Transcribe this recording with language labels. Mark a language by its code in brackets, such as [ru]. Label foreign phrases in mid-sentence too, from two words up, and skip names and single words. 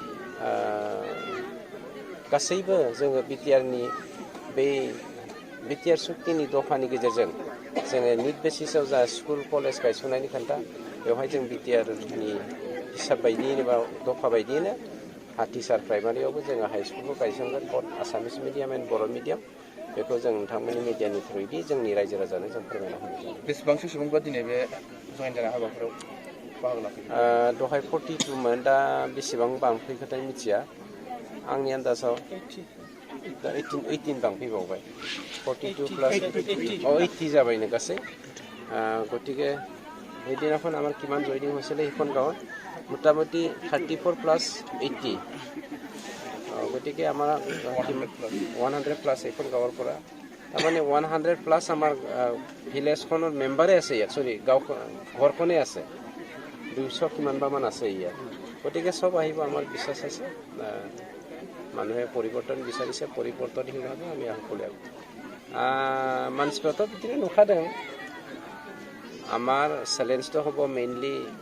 [brx] गासैबो जोङो बिटिआरनि बै बिटिआर सुक्तिनि दफानि गेजेरजों जोङो निट बेसिसाव जा [en] school college [brx] गायसननायनि खोथा बेवहाय जों बिटिआरनि हिसाब बायदियैनो बा दफा बायदियैनो हाथिसार प्राइमारियावबो जोङो हाइ स्कुलखौ गायसनगोन बथ [en] Assamese medium and Bodo medium [brx] बेखौ जों नोंथांमोननि मिडियानि थ्रुयै जोंनि रायजो राजानो जों फोरमायना होनाय बेसेबांसो सुबुंफ्रा दिनै बे जयेन जानाय हाबाफारियाव बाहागो लाफैयो दहाय 42मोन दा बेसेबां बांफैखोथाय मिथिया आंनि आन्दाजाव दा 18 बांफैबावबाय 42 प्लास 80 जाबायनो गासै গতিকে [as] সেইদিনাখন আমাৰ কিমান জইনিং হৈছিলে সেইখন গাঁৱত মোটামুটি 34 প্লাস 80 গতিকে আমাৰ 100 প্লাস এইখন গাঁৱৰ পৰা তাৰমানে 100 প্লাস আমাৰ ভিলেজখনৰ মেম্বাৰে আছে ইয়াত সৰি গাঁও ঘৰখনে আছে 200 কিমানবামান আছে ইয়াত গতিকে সব আহিব আমাৰ বিশ্বাস আছে মানুহে পৰিৱৰ্তন বিচাৰিছে পৰিৱৰ্তনহীনভাৱে আমি সকলোৱে মানসিকতা বিটিৰে নুখাদों আমাৰ চ্যালেঞ্জটো হ'ব মেইনলি